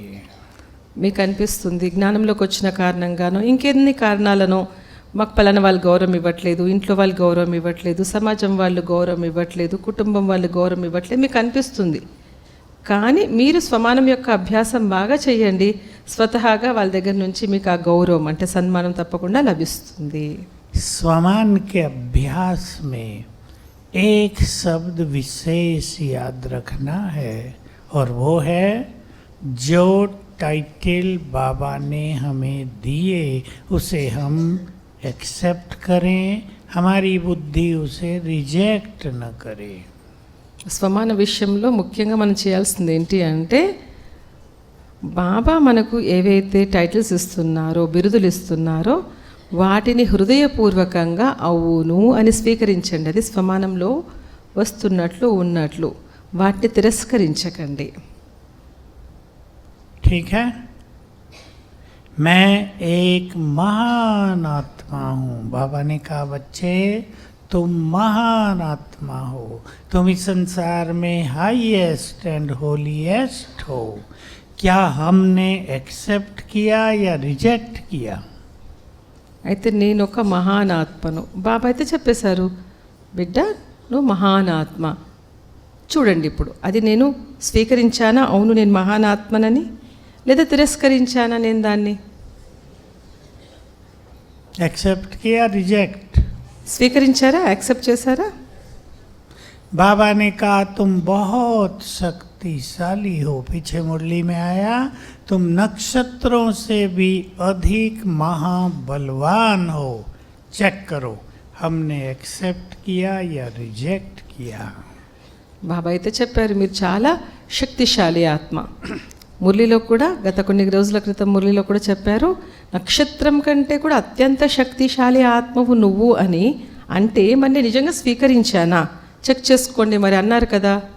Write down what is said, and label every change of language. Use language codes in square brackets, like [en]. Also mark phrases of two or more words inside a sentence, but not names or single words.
[te] మీకు అనిపిస్తుంది జ్ఞానంలోకి వచ్చిన కారణంగానో ఇంకెన్ని కారణాలనో మాకు పలానా వాళ్ళు గౌరవం ఇవ్వట్లేదు, ఇంట్లో వాళ్ళు గౌరవం ఇవ్వట్లేదు, సమాజం వాళ్ళు గౌరవం ఇవ్వట్లేదు, కుటుంబం వాళ్ళు గౌరవం ఇవ్వట్లేదు మీకు అనిపిస్తుంది. కానీ మీరు స్వమానం యొక్క అభ్యాసం బాగా చేయండి, స్వతహాగా వాళ్ళ దగ్గర నుంచి మీకు ఆ గౌరవం అంటే సన్మానం తప్పకుండా లభిస్తుంది. [hi] स्वमान के अभ्यास में एक शब्द विशेष याद रखना है और वो है जो टाइटल बाबा ने हमें दिए उसे हम एक्सेप्ट करें, हमारी बुद्धि उसे रिजेक्ट न करे। [te] స్వమాన విషయంలో ముఖ్యంగా మనం చేయాల్సింది ఏంటి అంటే బాబా మనకు ఏవైతే టైటిల్స్ ఇస్తున్నారో, బిరుదులు ఇస్తున్నారో వాటిని హృదయపూర్వకంగా అవును అని స్వీకరించండి. అది స్వమానంలో వస్తున్నట్లు ఉన్నట్లు, వాటిని తిరస్కరించకండి. [hi] ठीक है, मैं एक महान आत्मा हूँ। बाबा ने कहा बच्चे तुम महान आत्मा हो, तुम इस संसार में [en] highest and holiest [hi] हो। क्या हमने एक्सेप्ट किया या रिजेक्ट किया? [te] అయితే నేను ఒక మహానాత్మను, బాబా అయితే చెప్పేశారు బిడ్డ నువ్వు మహానాత్మ. చూడండి ఇప్పుడు అది నేను స్వీకరించానా, అవును నేను మహానాత్మనని, లేదా తిరస్కరించానా నేను దాన్ని? [hi] एक्सेप्ट किया, रिजेक्ट? [te] స్వీకరించారా, యాక్సెప్ట్ చేశారా? [hi] बाबा ने कहा तुम बहुत शक्तिशाली हो, पीछे मुरली में आया तुम नक्षत्रों से भी अधिक महाबलवान हो। चेक करो हमने एक्सेप्ट किया या रिजेक्ट किया। [te] బాబా అయితే చెప్పారు మీరు చాలా శక్తిశాలి ఆత్మ. మురళిలో కూడా గత కొన్ని రోజుల క్రితం మురళిలో కూడా చెప్పారు నక్షత్రం కంటే కూడా అత్యంత శక్తిశాలి ఆత్మవు నువ్వు అని. అంటే మరి నిజంగా స్వీకరించానా చెక్ చేసుకోండి మరి అన్నారు కదా.